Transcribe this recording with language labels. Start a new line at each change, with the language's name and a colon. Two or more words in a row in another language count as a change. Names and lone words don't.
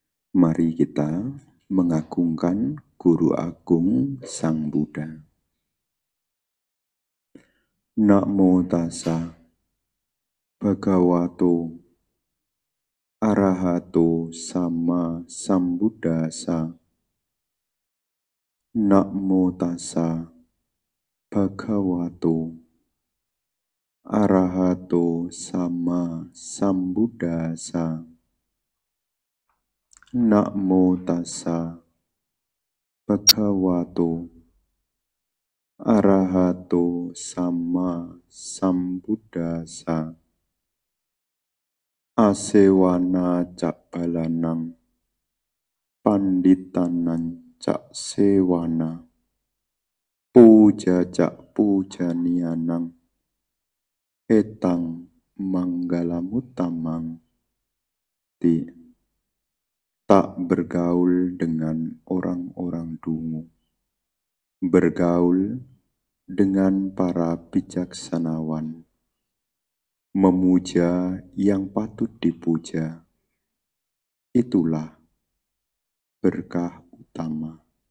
Indonesian: Mari kita mengagungkan Guru Agung Sang Buddha.
Pali: Namo tassa bhagavato arahato sama sambuddhassa. Namo tassa bhagavato arahato sama sambuddhassa. Namo tassa bhagavato arahato sama sambuddhassa. Asewana cak balanang panditanan cak sewana puja cak pujanianang etang manggalamutamang.
Indonesian: Tak bergaul dengan orang-orang dungu, bergaul dengan para bijaksanawan, memuja yang patut dipuja. Itulah berkah utama.